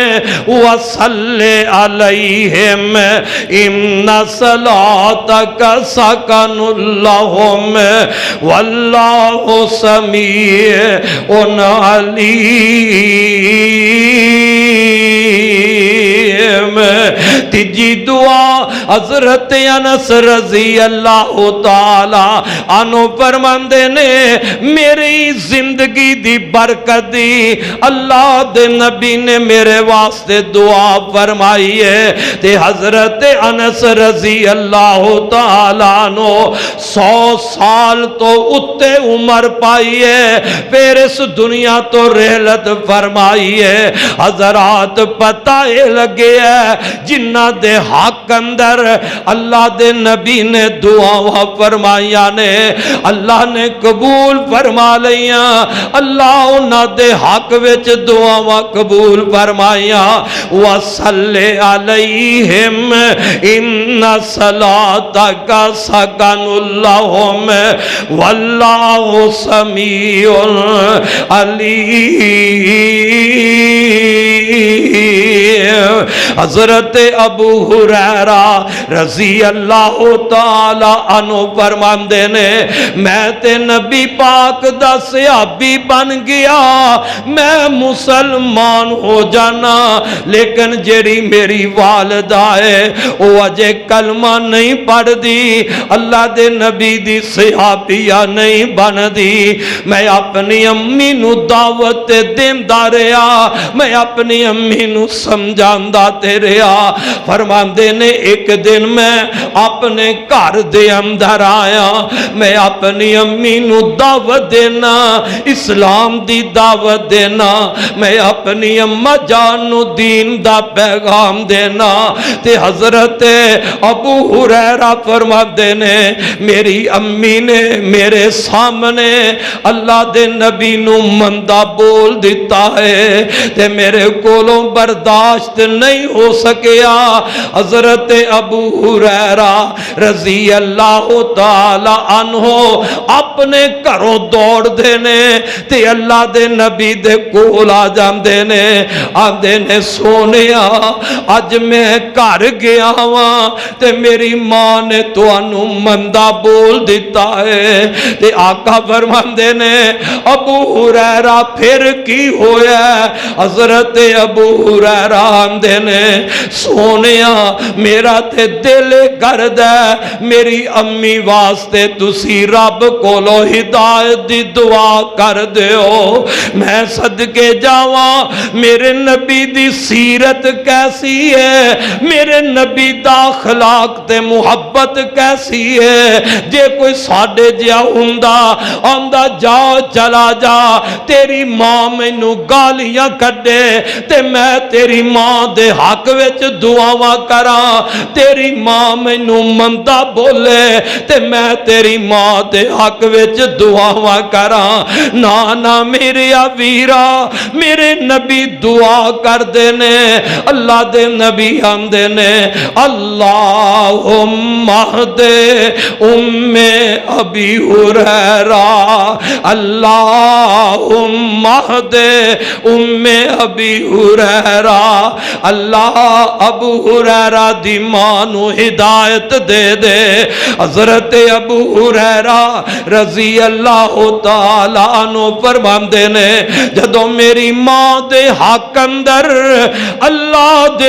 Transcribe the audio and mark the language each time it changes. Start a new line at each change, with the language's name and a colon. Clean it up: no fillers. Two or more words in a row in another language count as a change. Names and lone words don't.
Arabic: وَصَلِّ عَلَيْهِمْ إِنَّ صَلَاتَكَ سَكَنٌ لَهُمْ وَاللَّهُ سَمِيعٌ عَلِيمٌ۔
Punjabi: تیجی دعا حضرت انس
Arabic: رضی اللہ تعالی عنہ
Punjabi: فرماندے نے میری زندگی دی برکت دی اللہ دے نبی نے میرے واسطے دعا فرمائی ہے، تے حضرت انس رضی اللہ تعالی عنہ 100 سال تو اتے عمر پائی ہے، پھر اس دنیا تو رحلت فرمائی ہے۔ حضرات پتہ لگے ہے جنہ دے حق اندر اللہ دے نبی نے دعا فرمائیاں نے اللہ نے قبول فرما لیاں، اللہ انہاں دے حق وچ دعا قبول فرمائیاں۔
Arabic: وَصَلِّ عَلَيْهِمْ إِنَّ صَلَاتَكَ سَكَنٌ لَهُمْ وَاللَّهُ سَمِيعٌ عَلِيمٌ۔
Punjabi: حضرت ابو ہریرہ
Arabic: رضی اللہ تعالی عنہ
Punjabi: فرماندے نے میں تے نبی پاک دا صحابی بن گیا، میں مسلمان ہو جانا، لیکن جیڑی میری والدہ ہے وہ اجے کلمہ نہیں پڑھ دی، اللہ دے نبی دی صحابیہ نہیں بن دی۔ میں اپنی امی نو دعوت دیندا رہیا، میں اپنی امی نو سمجھاندا تے دے رہا فرماندے نے ایک دن میں اپنے گھر دے اندر آیا میں اپنی امی نو دعوت دینا اسلام دی دعوت دینا میں اپنی اما جان نو دین دا پیغام دینا تے حضرت ابو ہریرہ فرماندے نے میری امی نے میرے سامنے اللہ دے نبی نو مندہ بول دیتا ہے تے میرے کولوں برداشت نہیں ہو سکیا حضرت ابو ہریرہ
Arabic: رضی اللہ تعالی عنہ
Punjabi: اپنے گھروں دوڑ دینے تے اللہ دے نبی دے کول آ جاندے نے آندے نے سونیا اج میں گھر گیا ہاں تے میری ماں نے تانوں مندہ بول دیتا ہے تے آقا فرماندے نے ابو ہریرہ پھر کی ہویا حضرت ابو ہریرہ آندے نے سونیا میرا تے دل گرد ہے میری امی واسطے تسی رب کولو ہدایت دی دعا کر دیو میں صدقے جاواں میرے نبی دی سیرت کیسی ہے میرے نبی دا اخلاق تے محبت کیسی ہے جے کوئی ساڈے جیا ہوندا آندا جا چلا جا تیری ماں مینوں گالیاں کڈے تے میں تیری ماں دے حق وچ دعاواں کراں تیری ماں مینوں مندہ بولے تے میں تیری ماں دے حق وچ دعاواں کراں نا میرے ویرا میرے نبی دعا کر دینے اللہ دے نبی آندے نے
Arabic: اللہم اہدِ ام ابی ہریرہ اللہم اہدِ ام ابی ہریرہ
Punjabi: اللہ ابو ہریرہ دی ماں نو ہدایت دے دے حضرت ابو ہریرہ
Arabic: رضی اللہ تعالیٰ عنہ
Punjabi: فرماندے نے جدوں میری ماں دے حق اندر اللہ دے